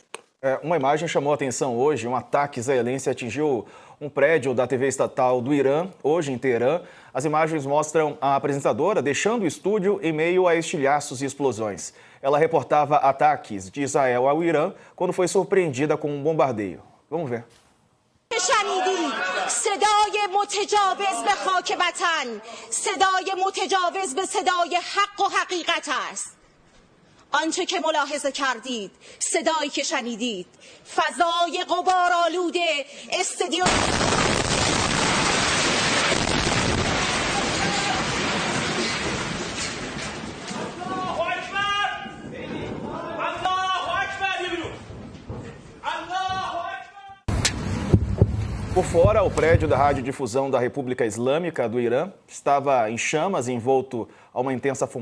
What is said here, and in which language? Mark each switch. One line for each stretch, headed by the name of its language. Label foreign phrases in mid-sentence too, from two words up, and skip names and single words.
Portuguese: Uma imagem chamou a atenção hoje, um ataque israelense atingiu um prédio da TV estatal do Irã, hoje em Teherã. As imagens mostram a apresentadora deixando o estúdio em meio a estilhaços e explosões. Ela reportava ataques de Israel ao Irã quando foi surpreendida com um bombardeio. Vamos ver.
Persian: شنیدید صدای متجاوز به خاک وطن صدای متجاوز به صدای حق و حقیقت است آنچه که ملاحظه کردید صدایی که شنیدید فضای غبارآلود استادیوم
Portuguese: Por fora, o prédio da radiodifusão da República Islâmica do Irã estava em chamas, envolto a uma intensa fumaça.